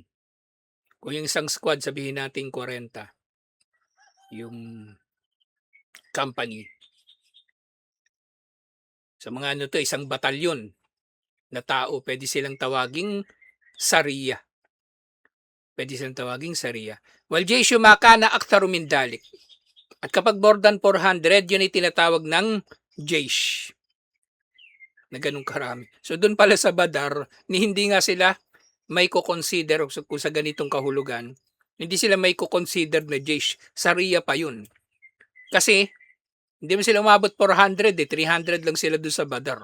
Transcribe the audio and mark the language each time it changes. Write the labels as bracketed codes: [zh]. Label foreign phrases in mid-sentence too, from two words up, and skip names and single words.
[tl] Kung yung isang squad, sabihin natin 40. Yung company. Sa mga isang batalyon na tao, pwede silang tawaging Sariya. Pwede silang tawaging Sariya. [ar] والجيش ما كان أكثر من ذلك. [tl] At kapag [en] more than [tl] 400, yun ay tinatawag ng jaysh. Na ganun karami. So doon pala sa Badar, hindi nga sila may ko-consider kung sa ganitong kahulugan. Hindi sila may ko-consider na jaysh. Sariya pa yun. Kasi hindi mo sila umabot 400 300 lang sila doon sa Badar.